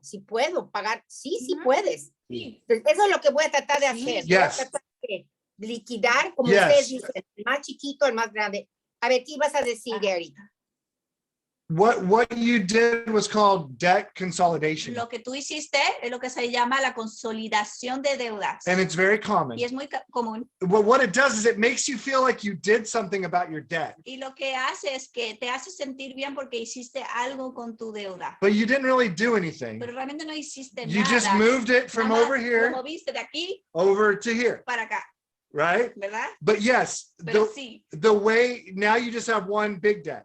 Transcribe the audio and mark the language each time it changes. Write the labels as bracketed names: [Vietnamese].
[Spanish] Si puedo pagar, sí puedes. Entonces, eso es lo que voy a tratar de hacer. Voy a tratar de liquidar, como ustedes dicen, el más chiquito, el más grande. A ver, ¿qué ibas a decir, Gary? [English] What you did was called debt consolidation. [Spanish] Lo que tú hiciste es lo que se llama la consolidación de deudas. [English] And it's very common. [Spanish] Y es muy común. [English] But what it does is it makes you feel like you did something about your debt. [Spanish] Y lo que hace es que te hace sentir bien porque hiciste algo con tu deuda. [English] But you didn't really do anything. [Spanish] Pero realmente no hiciste [English] You [Spanish] nada. [English] just moved it from [Spanish] Nada más [English] over here [Spanish] lo moviste de aquí [English] over to here, [Spanish] para acá, [English] right? [Spanish] ¿verdad? [English] But yes, [Spanish] Pero sí, [English] the way, now you just have one big debt.